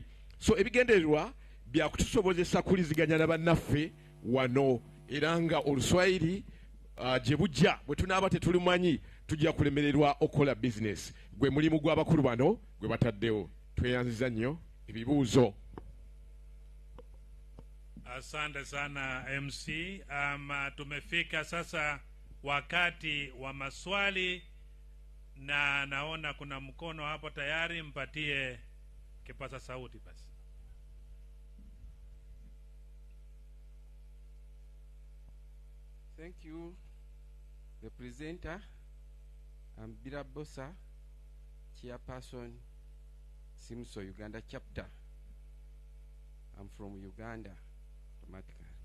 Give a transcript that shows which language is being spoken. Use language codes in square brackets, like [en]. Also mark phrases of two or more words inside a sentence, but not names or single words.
[lg] So ebigendererwa byakutusobozesa kuliziganya na bannaffe wano, era nga Oluswayiri gye bujja bwe tunaaba tetulimanyi tujja kulemererwa okukola business. Gwe mulimu gw'abakulu bano gwe bataddewo. Tweyanziza nnyo ebibuuzo. [sw] Asante sana MC. Tumefika sasa wakati wa maswali, na naona kuna mkono hapo tayari, mpatie kipaza sauti basi. [en] Thank you, the presenter. I'm Birabosa, Chairperson, Simso Uganda chapter. I'm from Uganda, automatically.